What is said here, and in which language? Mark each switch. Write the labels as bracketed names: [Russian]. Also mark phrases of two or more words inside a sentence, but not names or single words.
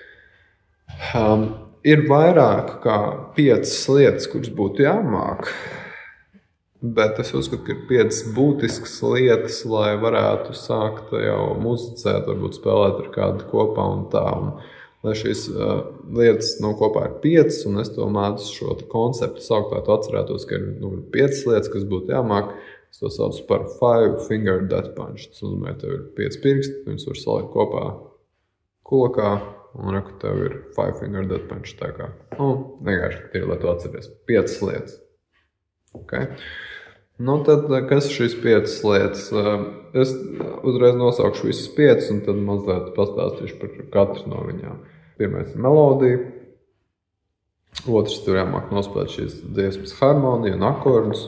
[Latvian] Ir vairāk kā 5 lietas, kuras būtu jāmāk, bet es uzskatu, ka ir 5 būtiskas lietas, lai varētu sākt jau muzicēt, varbūt spēlēt ar kādu kopā un tā. Un, lai šīs lietas kopā ir 5, un es to mācu šo konceptu saukt, lai tu atcerētos, ka ir 5 lietas, kas būtu jāmāk. Es to saucu par [English] 5-finger death punch. [Latvian] Tas nozīmē, tev ir 5 pirksti, viņus var salikt kopā kulakā, un reku tev ir [English] 5-finger death punch. [Latvian] Tā kā, vienkārši ir, lai tu atceries 5 lietas. Okay. Tad, kas ir šīs 5 lietas? Es uzreiz nosaukšu visas 5, un tad mazliet pastāstīšu par katru no viņām. Pirmais ir melodija. Otrs, tev jāmāk nospēlēt šīs dziesmas harmoniju un akordus.